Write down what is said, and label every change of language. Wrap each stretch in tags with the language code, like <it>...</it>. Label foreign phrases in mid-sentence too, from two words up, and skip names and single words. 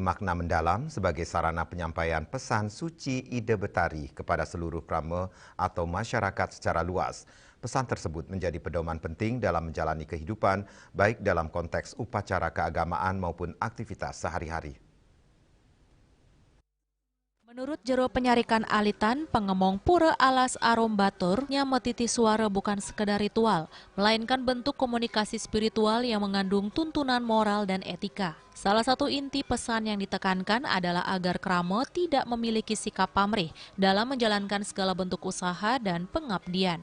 <id>makna mendalam sebagai sarana penyampaian pesan suci Ida Betari kepada seluruh krama atau masyarakat secara luas. Pesan tersebut menjadi pedoman penting dalam menjalani kehidupan, baik dalam konteks upacara keagamaan maupun aktivitas sehari-hari. Menurut jero penyarikan alitan, pengemong pura alas arom batur, nya metiti suara bukan sekedar ritual, melainkan bentuk komunikasi spiritual yang mengandung tuntunan moral dan etika. Salah satu inti pesan yang ditekankan adalah agar krama tidak memiliki sikap pamrih dalam menjalankan segala bentuk usaha dan pengabdian.</id>